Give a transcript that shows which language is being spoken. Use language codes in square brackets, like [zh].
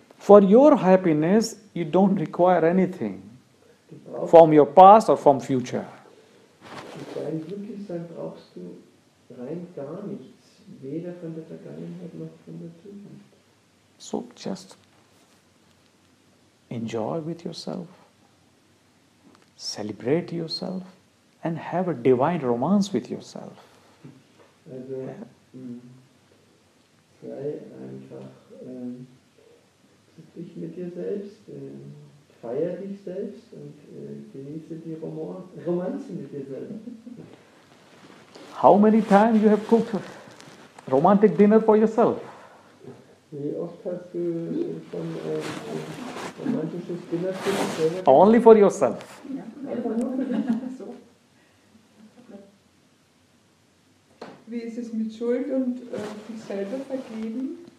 [en] For your happiness, you don't require anything [de] Du brauchst, [en] from your past or from future. [de] für dein Glücklichsein brauchst du rein gar nichts. Weder von der Vergangenheit noch von der Zukunft. [en] So just enjoy with yourself, celebrate yourself, and have a divine romance with yourself. [de] Also sei einfach dich mit dir selbst, feier dich selbst und genieße die Romanze mit dir selber. [en] How many times you have cooked romantic dinner for yourself? [de] Wie oft hast du schon romantisches Dinner für dich selber? [en] Only for yourself. So. [de] Wie ist es mit Schuld und sich selber vergeben?